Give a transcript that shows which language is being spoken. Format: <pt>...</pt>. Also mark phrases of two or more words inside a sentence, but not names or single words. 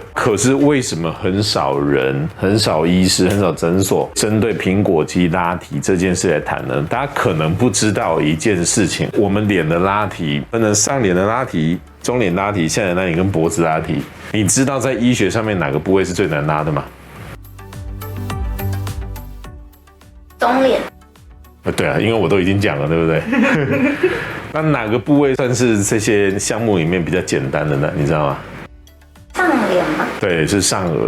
<zh>可是為什麼很少人、很少醫師、很少診所針對蘋果肌拉提這件事來談呢？大家可能不知道一件事情：我們臉的拉提分成上臉的拉提、中臉拉提、下臉拉提跟脖子拉提。你知道在醫學上面哪個部位是最難拉的嗎？中臉。對啊，因為我都已經講了，對不對？那哪個部位算是這些項目裡面比較簡單的呢？你知道嗎？上臉嗎？對，是上顎。</zh>